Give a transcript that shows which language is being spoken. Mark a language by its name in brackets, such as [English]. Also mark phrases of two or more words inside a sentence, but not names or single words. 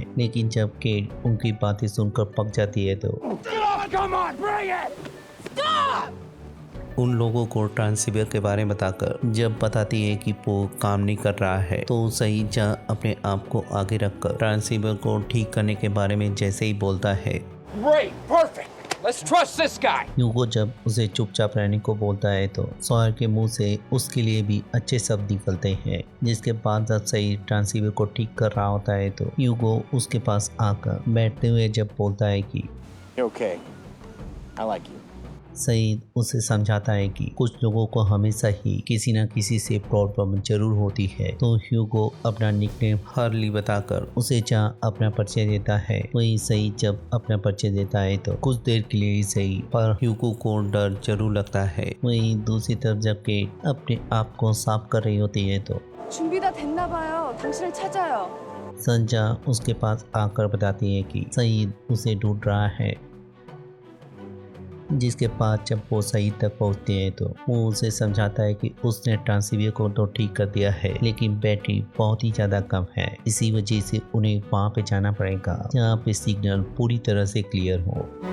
[Hindi] लेकिन जब केट उनकी बातें सुनकर पक जाती है तो उन लोगों को ट्रांसीवर के बारे में बताकर जब बताती है कि वो काम नहीं कर रहा है तो सही जहाँ अपने आप को आगे रखकर ट्रांसीवर को ठीक करने के बारे में जैसे ही बोलता है, [English] Great, perfect. Let's trust this guy. [Hindi] ह्यूगो जब उसे चुपचाप रहने को बोलता है तो सॉयर के मुंह से उसके लिए भी अच्छे शब्द निकलते हैं। जिसके बाद जब सही ट्रांसीवर को ठीक कर रहा होता है तो ह्यूगो उसके पास आकर बैठते हुए जब बोलता है कि [English] You're okay. I like you. [Hindi] सईद उसे समझाता है कि कुछ लोगों को हमेशा ही किसी न किसी से प्रॉब्लम जरूर होती है। तो ह्यूगो अपना निकनेम हार्ली बताकर उसे जहाँ अपना परिचय देता है वही सईद जब अपना परिचय देता है तो कुछ देर के लिए ही सही पर ह्यूगो को डर जरूर लगता है। वहीं दूसरी तरफ जब केट अपने आप को साफ कर रही होती है तो [Korean] 준비 다 됐나 봐요. 당신을 찾아요. [Hindi] संजा उसके पास आकर बताती है कि सईद उसे ढूंढ रहा है। जिसके बाद जब वो सईद तक पहुंचते हैं तो वो उसे समझाता है कि उसने ट्रांसीवर को तो ठीक कर दिया है लेकिन बैटरी बहुत ही ज़्यादा कम है, इसी वजह से उन्हें वहाँ पे जाना पड़ेगा जहाँ पे सिग्नल पूरी तरह से क्लियर हो।